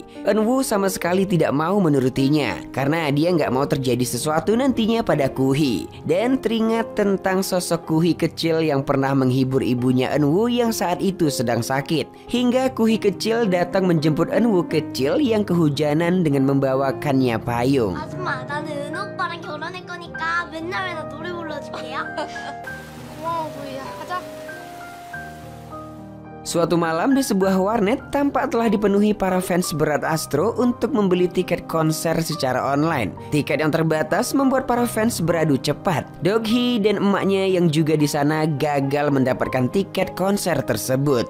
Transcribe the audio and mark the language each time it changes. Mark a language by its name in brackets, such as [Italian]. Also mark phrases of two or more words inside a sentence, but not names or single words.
[Indonesian] Eun-woo sama sekali tidak mau menurutinya karena dia nggak mau terjadi sesuatu nantinya pada Kuhi. Dan teringat tentang sosok Kuhi kecil yang pernah menghibur ibunya Eun-woo yang saat itu sedang sakit. Hingga Kuhi kecil datang menjemput Eun-woo kecil yang kehujanan dengan membawakannya payung. [Korean] 아줌마, 나는 은호 오빠랑 결혼할 거니까 맨날 나 노래 불러줄게요. 고마워 구이야. 가자. [Indonesian] Suatu malam di sebuah warnet tampak telah dipenuhi para fans berat Astro untuk membeli tiket konser secara online. Tiket yang terbatas membuat para fans beradu cepat. Dok-hee dan emaknya yang juga di sana gagal mendapatkan tiket konser tersebut.